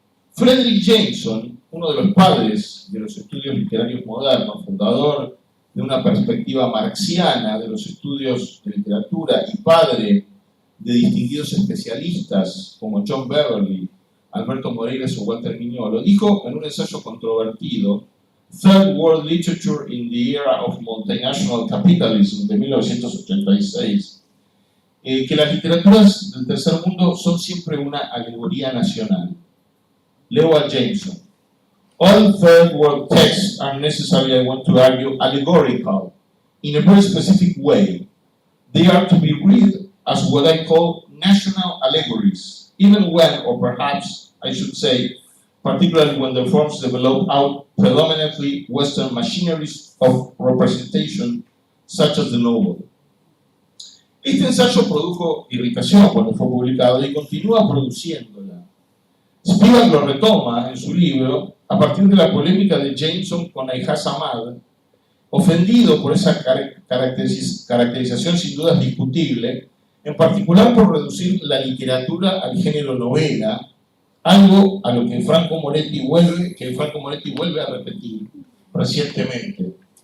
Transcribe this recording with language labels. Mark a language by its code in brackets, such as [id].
[es] Frederick Jameson, uno de los padres de los estudios literarios modernos, fundador de una perspectiva marxiana de los estudios de literatura y padre de distinguidos especialistas como John Beverly, Alberto Moreira o Walter Mignolo, dijo en un ensayo controvertido, Third World Literature in the Era of Multinational Capitalism, de 1986, que las literaturas del tercer mundo son siempre una alegoría nacional. Leo a Jameson. [en] All third world texts are necessarily, I want to argue, allegorical, in a very specific way. They are to be read as what I call national allegories, even when, or perhaps I should say, particularly when the forms develop out predominantly Western machineries of representation, such as the novel. [es] Este ensayo produjo irritación cuando fue publicado y continúa produciéndola. Spivak lo retoma en su libro a partir de la polémica de Jameson con Aijaz Ahmad, ofendido por esa caracterización sin dudas discutible, en particular por reducir la literatura al género novela, algo a lo que Franco Moretti vuelve a repetir recientemente.